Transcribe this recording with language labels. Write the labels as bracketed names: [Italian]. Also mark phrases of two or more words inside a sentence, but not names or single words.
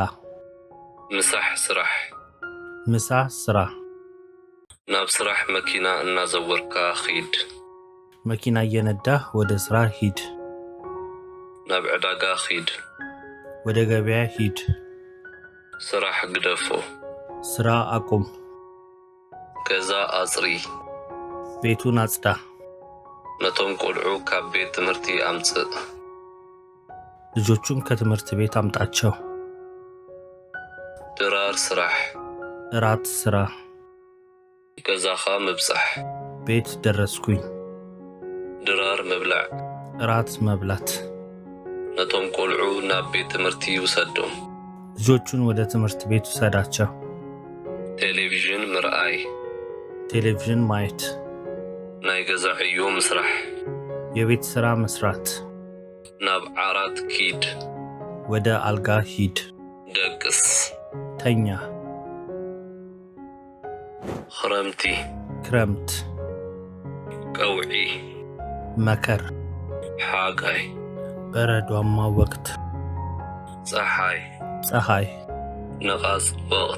[Tigrinya] ምሳሕ ስራሕ [Amharic] ምሳ ስራ [Tigrinya] ናብ ስራሕ መኪና እናዘወርካ ኺድ [Amharic] መኪና እየነዳህ ወደ ስራ ሂድ [Tigrinya] ናብ ዕዳጋ ኺድ [Amharic] ወደ ገበያ ሂድ [Tigrinya] ስራሕ ግደፎ [Amharic] ስራ አቁም [Tigrinya] ገዛ አጽሪ [Amharic] ቤቱን አጽዳ [Tigrinya] ነቶም ቆልዑ ካብ ቤት ትምህርቲ አምጽእ [Amharic] ልጆቹን ከትምህርት ቤት አምጣቸው [Tigrinya] ድራር ስራሕ [Amharic] እራት ስራ [Tigrinya] ገዛኻ ምብጻሕ [Amharic] ቤት ደረስኩኝ [Tigrinya] ድራር መብላዕ [Amharic] እራት መብላት [Tigrinya] ነቶም ቆልዑ ናብ ቤት ትምህርቲ ይውሰዶም [Amharic] ልጆቹን ወደ ትምህርት ቤት ውሰዳቸው [Tigrinya] ቴሌቪዥን ምርአይ [Amharic] ቴሌቪዥን ማየት [Tigrinya] ናይ ገዛ ዕዮ ምስራሕ [Amharic] የቤት ስራ መስራት [Tigrinya] ናብ ዓራት ኪድ [Amharic] ወደ አልጋ ሂድ [Tigrinya] ደግስ [Amharic] ተኛ [Tigrinya] ክረምቲ [Amharic] ክረምት [Tigrinya] ቀውዒ [Amharic] መከር [Tigrinya] ሓጋይ [Amharic] በረዷማ ወቅት [Tigrinya] ፀሓይ [Amharic] ፀሐይ [Tigrinya] ነቓጽ ወቕቲ